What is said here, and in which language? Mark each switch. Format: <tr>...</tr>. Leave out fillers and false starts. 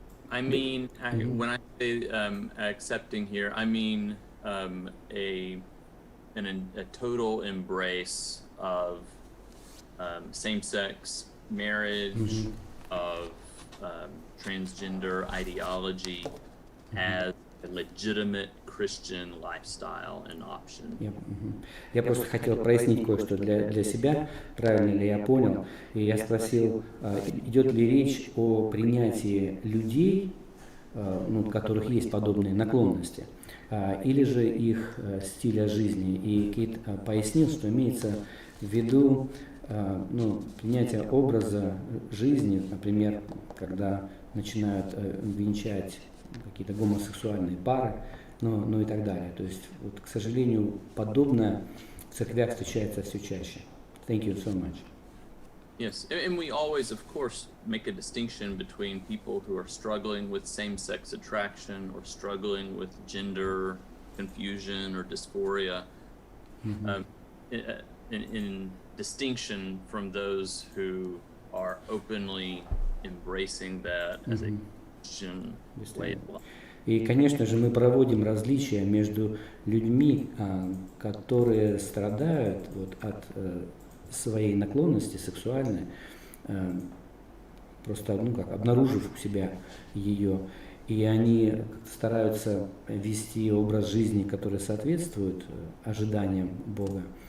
<en>I mean, when I say accepting here, I mean a total embrace of same-sex marriage, of transgender ideology as a legitimate Christian lifestyle and option.</en> <ru>Я просто хотел прояснить кое-что для себя, правильно ли я понял. И я спросил, идет ли речь о принятии людей, у которых есть подобные наклонности, или же их стиля жизни. И Кит пояснил, что имеется в виду принятие образа жизни, например, когда начинают венчать какие-то гомосексуальные пары, ну и так далее. То есть, вот, к сожалению, подобное в церквях встречается все чаще.</ru> <en>Thank you so much. Yes, and we always, of course, make a distinction between people who are struggling with same-sex attraction or struggling with gender confusion or dysphoria, in distinction from those who are openly embracing that as a Christian way of life.</en> <ru>И, конечно же, мы проводим различия между людьми, которые страдают от своей наклонности сексуальной, просто обнаружив у себя ее, и они стараются вести образ жизни, который соответствует ожиданиям Бога.</ru>